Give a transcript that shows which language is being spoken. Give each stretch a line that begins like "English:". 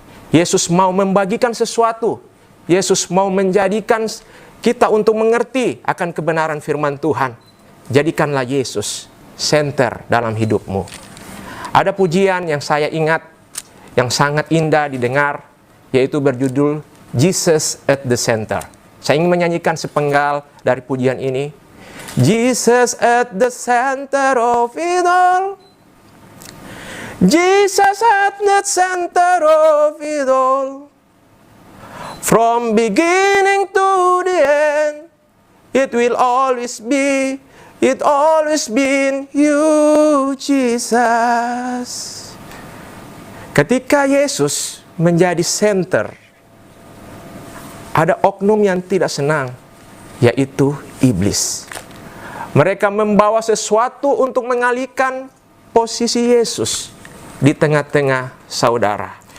Indonesian: Yesus mau membagikan sesuatu. Yesus mau menjadikan kita untuk mengerti akan kebenaran firman Tuhan. Jadikanlah Yesus center dalam hidupmu. Ada pujian yang saya ingat, yang sangat indah didengar, yaitu berjudul Jesus at the Center. Saya ingin menyanyikan sepenggal dari pujian ini.
English: Jesus at the center of it all. Jesus at the center of it all. From beginning to the end, it will always be, it always been you, Jesus.
Indonesian: Ketika Yesus menjadi center, ada oknum yang tidak senang, yaitu iblis. Mereka membawa sesuatu untuk mengalihkan posisi Yesus di tengah-tengah saudara.